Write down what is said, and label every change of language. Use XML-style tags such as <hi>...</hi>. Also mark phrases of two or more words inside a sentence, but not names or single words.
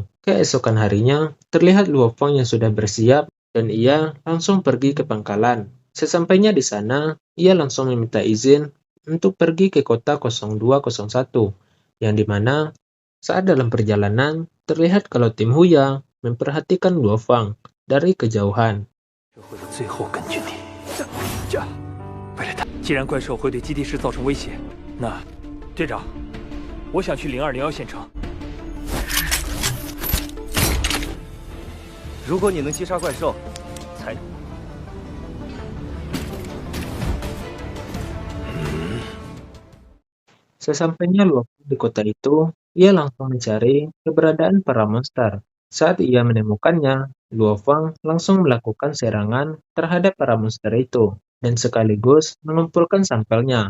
<id>Keesokan harinya, terlihat Luofeng yang sudah bersiap dan ia langsung pergi ke pangkalan. Sesampainya di sana, ia langsung meminta izin untuk pergi ke kota 0201, yang dimana saat dalam perjalanan terlihat kalau tim Huya memperhatikan Luofeng dari kejauhan.</id> <zh>既然怪兽会对基地室造成威胁，那队长，我想去0201县城。如果你能击杀怪兽，才。</zh> <id>Sesampainya Luofeng di kota itu, ia langsung mencari keberadaan para monster. Saat ia menemukannya, Luofeng langsung melakukan serangan terhadap para monster itu, dan sekaligus mengumpulkan sampelnya.</id>